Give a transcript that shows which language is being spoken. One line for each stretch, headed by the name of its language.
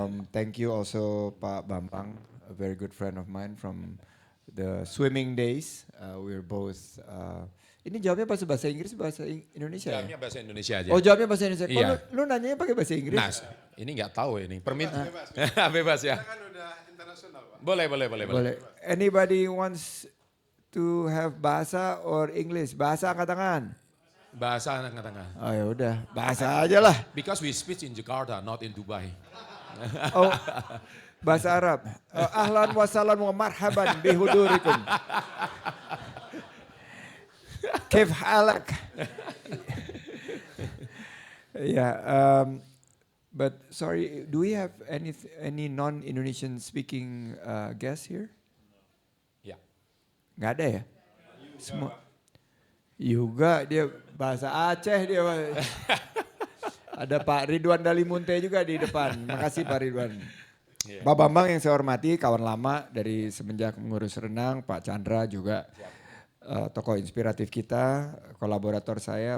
English: Thank you also Pak Bambang, a very good friend of mine from the swimming days. We're both.
Indonesian: Ini jawabnya bahasa Inggris, bahasa Indonesia ya? Jawabnya bahasa Indonesia aja. Oh jawabnya bahasa Indonesia. Iya. Kok lu nanyanya pakai bahasa Inggris? Nah, ini nggak tahu ini. Bebas ya. Boleh.
English: Anybody wants to have bahasa or English?
Indonesian: Bahasa angkat tangan. Bahasa anak tengah. Oh ya udah, bahasa aja lah.
English: Because we speak in Jakarta, not in Dubai.
Indonesian: Oh, bahasa Arab.
Arabic: Ahlan wa sahlan wa marhaban bihudurikum. Kif halak.
English: Yeah, but sorry, do we have any non-Indonesian speaking guests here?
Indonesian: Ya. Nggak ada ya? Semua. Juga dia bahasa Aceh dia. Ada Pak Ridwan Dalimunte juga di depan. Makasih Pak Ridwan. Pak Bambang yang saya hormati, kawan lama dari semenjak mengurus renang. Pak Chandra juga tokoh inspiratif kita, kolaborator saya.